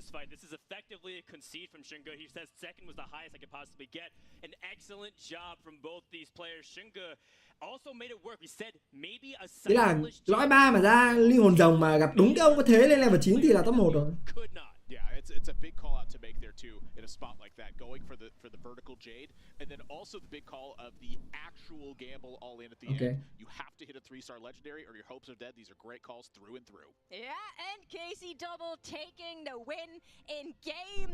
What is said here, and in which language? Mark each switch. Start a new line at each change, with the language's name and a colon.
English: This is effectively a concede from Shinga. He says second was the highest I could possibly get. An excellent job from both these players. Shinga also made it work. We said maybe a
Vietnamese: Thế là lõi 3 mà ra linh hồn rồng mà gặp đúng cái ông có thế lên level 9 thì là top 1 rồi.
English: Yeah, it's a big call out to make there too in a spot like that, going for the vertical Jade, and then also the big call of the actual gamble all in at the end. You have to hit a 3-star legendary or your hopes are dead. These are great calls through and through. Yeah, and KC Double taking the win in game.